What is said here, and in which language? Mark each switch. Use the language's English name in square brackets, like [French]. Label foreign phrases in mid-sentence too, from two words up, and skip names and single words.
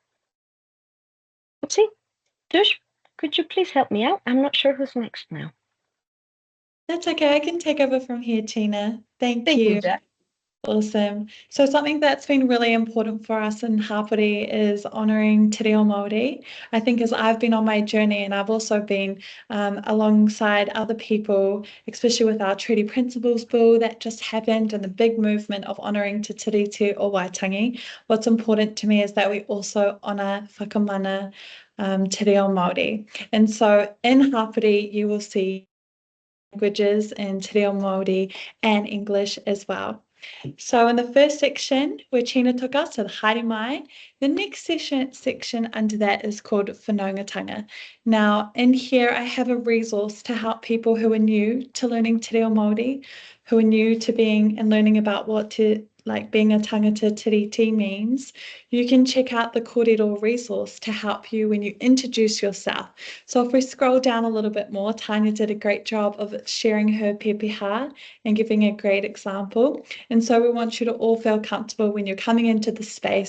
[English] Oopsie. Dush, could you please help me out? I'm not sure who's next now. That's okay. I can take over from here, Tina. Thank Thank you. you, Jack. Awesome. So something that's been really important for us in Hapori is honouring [Māori] te reo Māori. [English] I think as I've been on my journey and I've also been alongside other people, especially with our Treaty Principles Bill that just happened and the big movement of honouring Te Tiriti o Waitangi, what's important to me is that we also honour [Māori] whakamana te reo Māori. [English] And so in Hapori, you will see languages in [Māori] te reo Māori [English] and English as well. So in the first section where China took us to the [Māori] haere mai, [English] the next section under that is called whanaungatanga. Now in here I have a resource to help people who are new to learning [Māori] te reo Māori, [English] who are new to being and learning about what being a [Māori] tangata tiriti [English] means. You can check out the kōrero resource to help you when you introduce yourself. So if we scroll down a little bit more, Tanya did a great job of sharing her pepeha and giving a great example. And so we want you to all feel comfortable when you're coming into the space.